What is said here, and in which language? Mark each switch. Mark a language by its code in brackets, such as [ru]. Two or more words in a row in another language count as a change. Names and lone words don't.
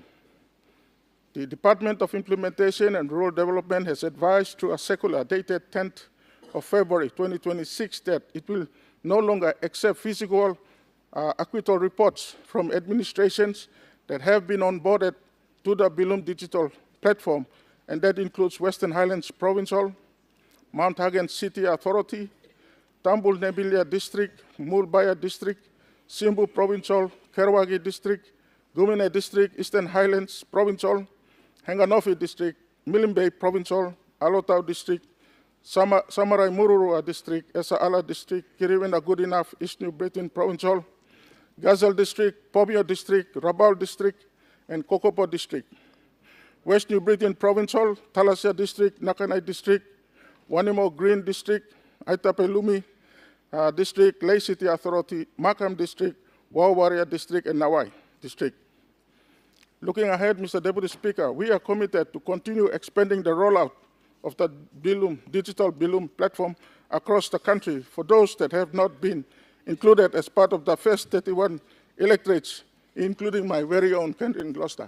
[en] The Department of Implementation and Rural Development has advised through a circular dated 10th of February 2026 that it will no longer accept physical acquittal reports from administrations that have been onboarded to the Billum digital platform, and that includes Western Highlands Provincial, Mount Hagen City Authority, Tambul Nebilia District, Mulbaya District, Simbu Provincial, Kerawagi District, Gumine District, Eastern Highlands Provincial, Hanganofi District, Milne Bay Provincial, Alotau District, Samarai Mururua District, Esa Ala District, Kiriwena Good Enough, East New Britain Provincial, Gazelle District, Pomio District, Rabaul District, and Kokopo District. West New Britain Provincial, Talasia District, Nakanai District, Wanimo Green District, Aitapelumi District, Lay City Authority, Markham District, Wawaria District, and Nawai District. Looking ahead, Mr. Deputy Speaker, we are committed to continue expanding the rollout of the Billum, digital Billum platform across the country for those that have not been included as part of the first 31 electorates, including my very own country in Gloucester.